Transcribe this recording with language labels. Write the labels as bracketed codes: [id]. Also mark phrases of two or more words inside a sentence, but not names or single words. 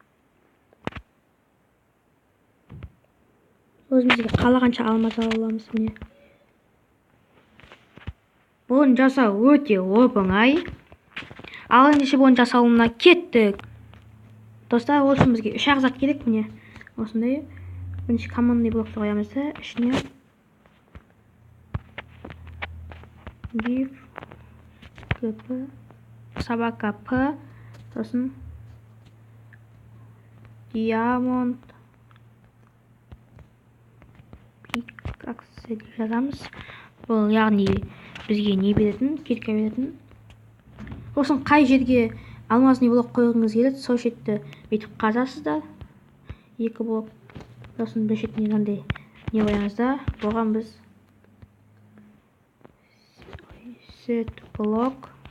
[kk] Өзімізге қалағанша алмаз ала аламыз. Міне. Бұны жасау өте оп-оңай. Ал ендеше бұны жасауына кеттік. Достар, ол үшін бізге 3 ағзат керек. Міне осындай. Бірінші командный блокты қоямыз да, ішіне [en] give gp [kk] собака p, сосын [en] diamond pickaxe [kk] деп жазамыз. Бұл яғни бізге не беретін, кирка беретін. Сосын қай жерге алмазный блок қойғыңыз келеді, сол шетті бүйтіп қазасыздар. 2 блок. Сосын бір шетіне мынандай не қоямыздар. Бұған біз set блок.